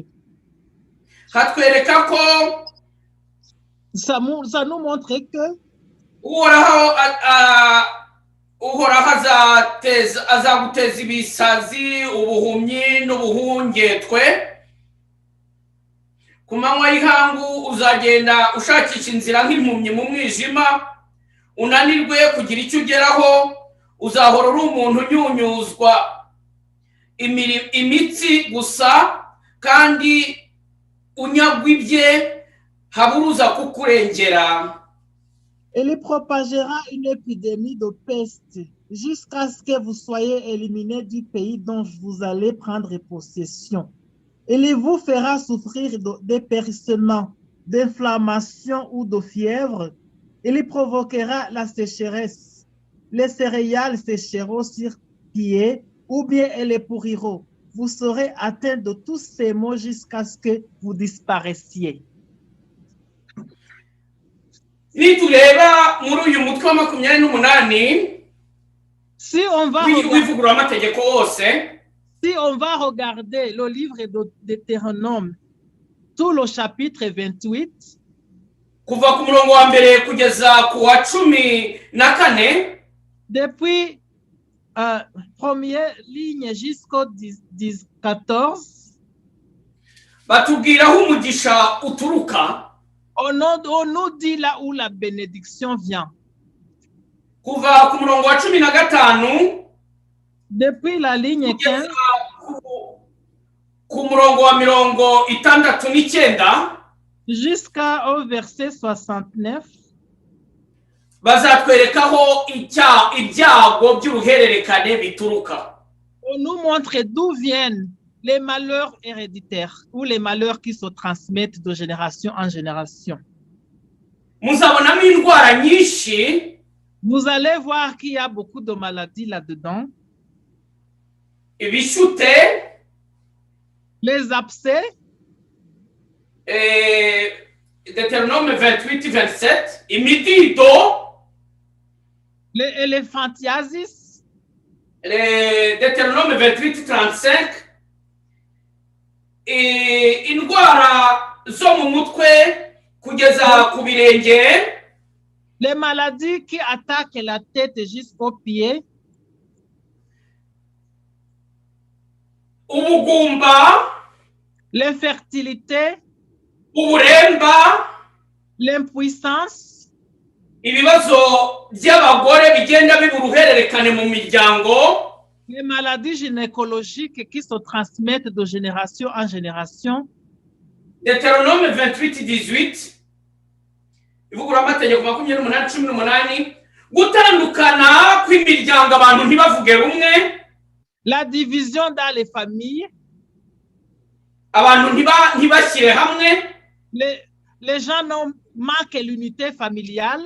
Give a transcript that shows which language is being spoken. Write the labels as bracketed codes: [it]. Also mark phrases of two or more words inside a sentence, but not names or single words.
[rw] hatwereka ko [fr] Ça nous montre que [rw] uhoraho azaguteza ibisazi, ubuhumyi n'ubuhungetwe. Ku manywa y'ihangu uzagenda ushakisha inzira nk'impumyi mu mwijima, unanirwe kugira icyo ugeraho. Uzahora uri umuntu unyunyuzwa imitsi gusa, kandi unyagwa ibye haburuza kukurengera. [fr] il propagera une épidémie de peste jusqu'à ce que vous soyez éliminés du pays dont vous allez prendre possession. Il vous fera souffrir d'éperissement, d'inflammation ou de fièvre. Il provoquera la sécheresse. Les céréales sécheront sur pied ou bien elles pourriront. Vous serez atteints de tous ces maux jusqu'à ce que vous disparaissiez. [rw] Nitureba muri uyu mutwe wa 28 [fr] si on va [rw] w'ivuguramategeko wose, [fr] si on va regarder le livre de Deutéronome, tout le chapitre 28, [rw] kuva ku murongo wa mbere kugeza ku wa 14, [fr] depuis première ligne jusqu'au 14, [rw] batubwiraho umugisha uturuka. [fr] on nous dit là où la bénédiction vient. [rw] Kuva ku murongo wa 15, [fr] depuis la ligne 15, [rw] ku murongo wa 69 [fr] jusqu'au verset 69, [rw] bazatwerekaho ibyago by'uruhererekane bituruka. [fr] on nous montre d'où viennent les malheurs héréditaires ou les malheurs qui se transmettent de génération en génération. [rw] Muzabonamo indwara nyinshi. [fr] Vous allez voir qu'il y a beaucoup de maladies là-dedans. [rw] Ibishute, [fr] les abcès, [rw] Deutéronome 28-27, imidido, [fr] les éléphantiasis, Deutéronome 28-35, [rw] indwara zo mu mutwe kugeza ku birenge, [fr] les maladies qui attaquent la tête jusqu'aux pieds, [rw] ubugumba, [fr] l'infertilité, [rw] uburemba, [fr] l'impuissance, [rw] ibibazo by'abagore bigenda biburuhererekane mu miryango, [fr] les maladies gynécologiques qui se transmettent de génération en génération. Deutéronome 28-18, [rw] ivuguramategeko 28-18, gutandukana kw'imiryango abantu ntibavuge rumwe. [fr] La division dans les familles. [rw] Abantu ntibashyire hamwe. [fr] Les gens manquent l'unité familiale.